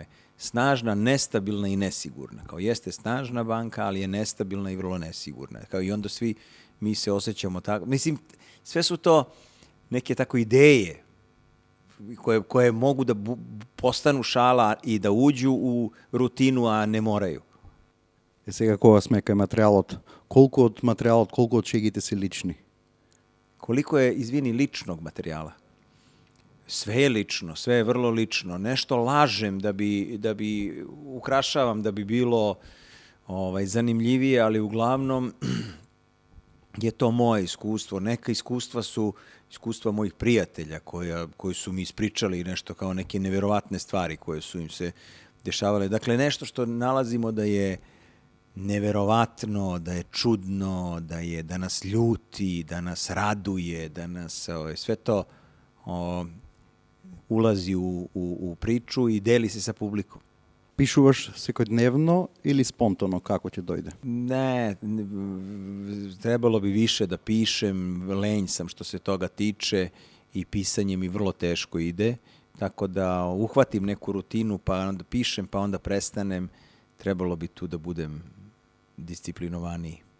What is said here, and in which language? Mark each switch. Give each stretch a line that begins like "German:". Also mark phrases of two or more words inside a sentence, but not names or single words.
Serbian: Snažna, nestabilna i nesigurna. Kao jeste snažna banka, ali je nestabilna i vrlo nesigurna. Kao i onda svi mi se osjećamo tako. Mislim, sve su to neke tako ideje koje mogu da postanu šala i da uđu u rutinu, a ne moraju.
Macedonian: Сега кога сме кај материјалот, колку од шегите се лични?
Serbian: Koliko je, izvini, ličnog materijala? Sve je lično, sve je vrlo lično. Nešto lažem da bi ukrašavam, da bi bilo zanimljivije, ali uglavnom je to moje iskustvo. Neka iskustva su iskustva mojih prijatelja koji su mi ispričali nešto kao neke neverovatne stvari koje su im se dešavale. Dakle, nešto što nalazimo da je neverovatno, da je čudno, da nas ljuti, da nas raduje, da nas sve to ulazi u priču i deli se sa publikom.
Macedonian: Пишуваш секојдневно или спонтано, како ќе дојде?
Serbian: Ne, trebalo bi više da pišem, lenj sam što se toga tiče i pisanje mi vrlo teško ide, tako da uhvatim neku rutinu, pa onda pišem, pa onda prestanem, trebalo bi tu da budem disciplinovaniji.